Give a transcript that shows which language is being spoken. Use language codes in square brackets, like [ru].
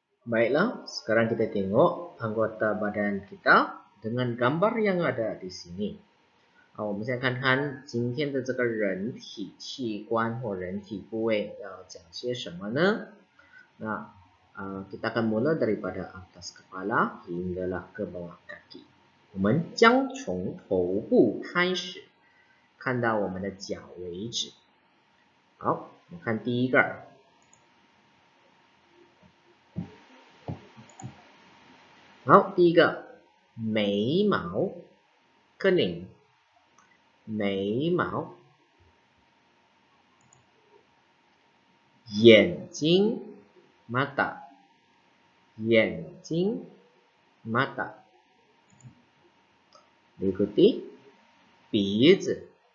[ms] Baiklah, sekarang kita tengok anggota badan kita dengan gambar yang ada di sini. [zh] 好，我们现在看看今天的这个人体器官或人体部位要讲些什么呢？ [ms] 那kita akan mula daripada atas kepala hinggalah ke bawah kaki. [zh] 我们将从头部开始，看到我们的脚为止。好，我们看第一个。好，第一个眉毛 kening。眉毛，眼睛 mata， 眼睛 mata， diikuti 鼻子